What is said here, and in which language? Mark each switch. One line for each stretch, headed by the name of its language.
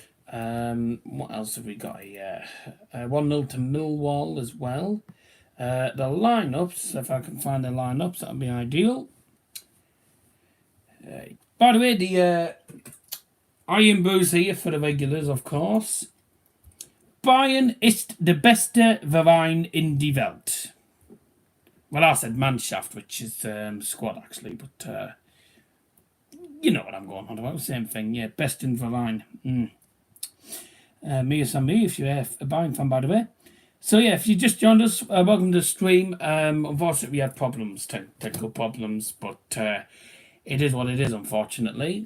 English: What else have we got here? 1-0 to Millwall as well. The lineups, if I can find the lineups, that would be ideal. By the way, the Iron Booze here for the regulars, of course.
German: Bayern ist der beste Verein in die Welt.
English: Well, I said Mannschaft, which is squad actually, but you know what I'm going on about. Same thing, yeah. Best in Verein. Me is me if you're a Bayern fan, by the way. So yeah, if you just joined us, welcome to the stream. Unfortunately, we had problems, technical problems, but it is what it is, unfortunately.